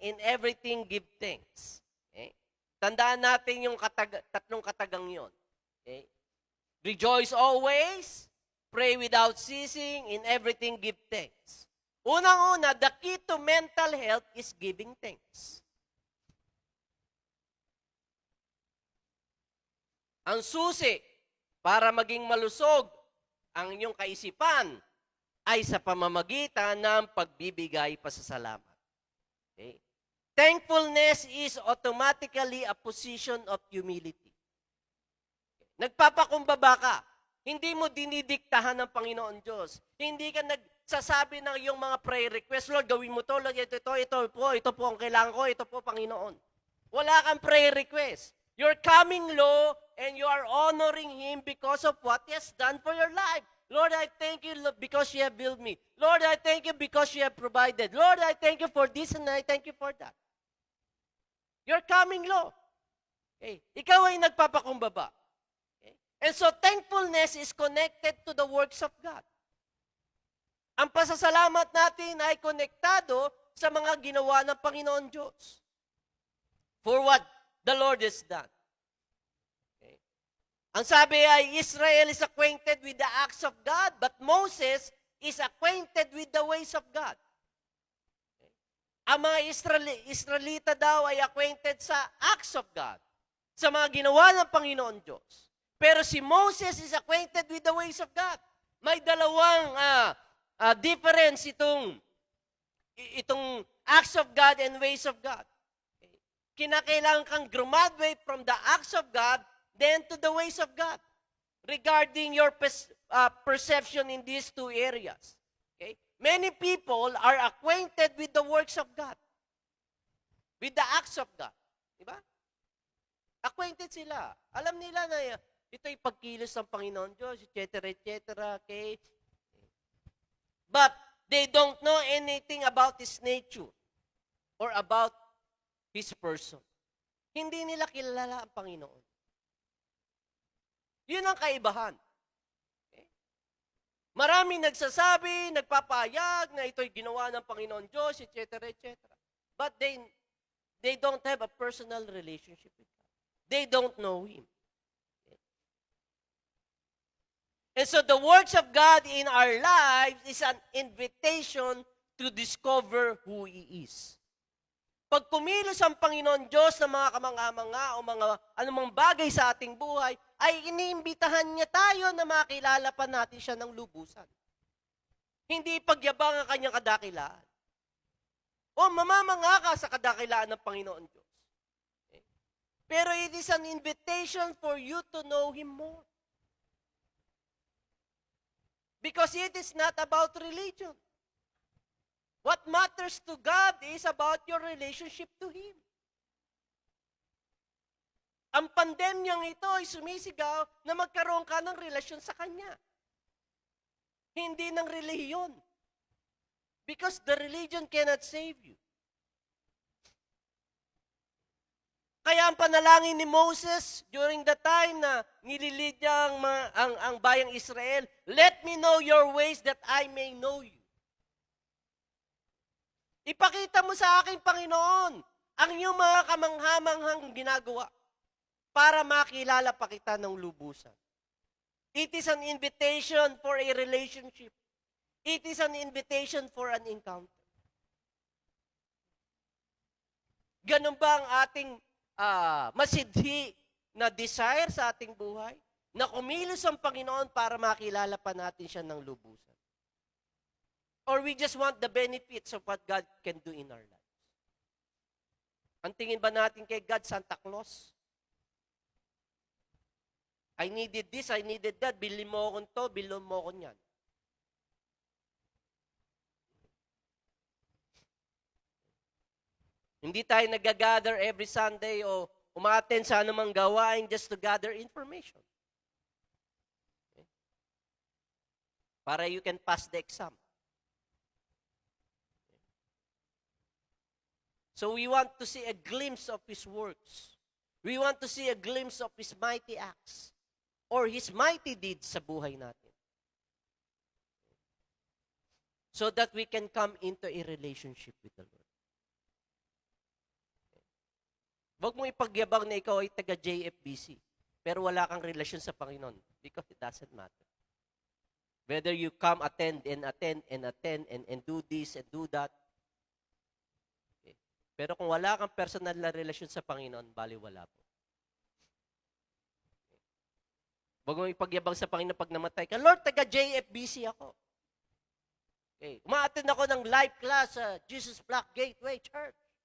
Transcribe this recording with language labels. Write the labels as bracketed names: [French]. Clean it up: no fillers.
[English] In everything, give thanks. Okay? [Filipino] Tandaan natin yung tatlong katagang yon. [English] Okay? Rejoice always, pray without ceasing, in everything give thanks. [Filipino] Unang-una, [English] the key to mental health is giving thanks. [Filipino] Ang susi para maging malusog ang inyong kaisipan ay sa pamamagitan ng pagbibigay pasasalamat. [English] Okay? Thankfulness is automatically a position of humility. [Filipino] Nagpapakumbaba ka. Hindi mo dinidiktahan ng Panginoon Diyos. Hindi ka nagsasabi ng iyong mga prayer request, Lord, gawin mo to, Lord, ito po ang kailangan ko, ito po, Panginoon. Wala kang prayer request. [English] You're coming low and you are honoring Him because of what He has done for your life. Lord, I thank you because you have built me. Lord, I thank you because you have provided. Lord, I thank you for this and I thank you for that. You're coming low. Okay. [Filipino] Ikaw ay nagpapakumbaba. [English] Okay. And so thankfulness is connected to the works of God. [Filipino] Ang pasasalamat natin ay konektado sa mga ginawa ng Panginoon Diyos. [English] For what the Lord has done. Okay. [Filipino] Ang sabi ay, [English] Israel is acquainted with the acts of God, but Moses is acquainted with the ways of God. Okay. [Filipino] Ang mga Israelita daw ay acquainted sa [English] acts of God, [Filipino] sa mga ginawa ng Panginoon Diyos. [English] Pero si Moses is acquainted with the ways of God. [Filipino] May dalawang [English] difference itong acts of God and ways of God. Okay. [Filipino] Kinakailangan kang [English] graduate from the acts of God then to the ways of God regarding your perception in these two areas. Okay. Many people are acquainted with the works of God, with the acts of God. [Filipino] Diba? Acquainted sila. Alam nila na ito'y pagkilos ng Panginoon Diyos, etc., etc., okay? [English] But they don't know anything about His nature or about His person. [Filipino] Hindi nila kilala ang Panginoon. Yun ang kaibahan. Okay? Maraming nagsasabi, nagpapahayag na ito'y ginawa ng Panginoon Diyos, etc., etc. [English] But they don't have a personal relationship with God. They don't know Him. And so the works of God in our lives is an invitation to discover who He is. [Filipino] Pag kumilos ang Panginoon Diyos ng mga kamanga-manga o mga anumang bagay sa ating buhay, ay iniimbitahan niya tayo na makilala pa natin siya ng lubusan. Hindi pagyabang ang kanyang kadakilaan. O mamamanga ka sa kadakilaan ng Panginoon Diyos. [English] Okay? [Filipino] Pero [English] it is an invitation for you to know Him more. Because it is not about religion. What matters to God is about your relationship to Him. [Filipino] Ang pandemyang ito ay sumisigaw na magkaroon ka ng relasyon sa Kanya. Hindi ng relihiyon. [English] Because the religion cannot save you. [Filipino] Kaya ang panalangin ni Moses [English] during the time [Filipino] na nililid niya ang bayang Israel, [English] let me know your ways that I may know you. [Filipino] Ipakita mo sa akin, Panginoon, ang iyong mga kamanghamanghang ginagawa para makilala pa kita ng lubusan. [English] It is an invitation for a relationship. It is an invitation for an encounter. [Filipino] Ganun ba ang ating masidhi na desire sa ating buhay? Na kumilos ang Panginoon para makilala pa natin siya ng lubusan? [English] Or we just want the benefits of what God can do in our lives? [Filipino] Ang tingin ba natin kay God, Santa Claus? [English] I needed this, I needed that. [Filipino] Bilhin mo akong to, bilhin mo akong yan. Hindi tayo nag-gather [English] every Sunday [Filipino] o umaten sa anumang gawain [English] just to gather information. [Filipino] Okay? [English] Para you can pass the exam. Okay? So we want to see a glimpse of His works. We want to see a glimpse of His mighty acts or His mighty deeds [Filipino] sa buhay natin. [English] So that we can come into a relationship with the Lord. [Filipino] Huwag mo ipagyabang na ikaw ay taga-JFBC, pero wala kang relasyon sa Panginoon [English] because it doesn't matter. Whether you come, attend, and do this and do that. Okay. [Filipino] Pero kung wala kang personal na relasyon sa Panginoon, baliwala po. Okay. Huwag mo ipagyabang sa Panginoon pag namatay ka, Lord, taga-JFBC ako. Okay. Uma-attend ako ng live class sa Jesus Black Gateway Church.